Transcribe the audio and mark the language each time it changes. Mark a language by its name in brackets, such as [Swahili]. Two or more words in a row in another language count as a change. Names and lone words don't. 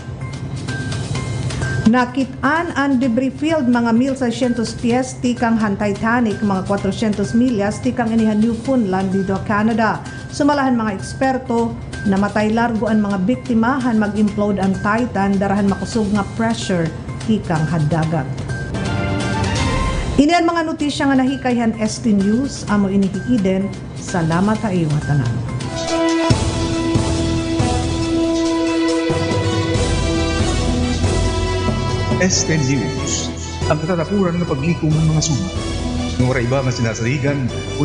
[Waray] Nakitaan ang debris field mga 1,600 pies tikang han Titanic, mga 400 milyas tikang inihan Newfoundland dito Canada. Sumalahan mga eksperto, namatay largo ang mga biktima han mag-implode ang Titan darahan makusog nga pressure tikang hadagat. Ini ang mga notisya nga nahikayhan ST News, amo inihiiden. Salamat sa iyo tanan. ST News, ang katatapuran ng paglikom ng mga suma. Nung iba nga sinasaligan,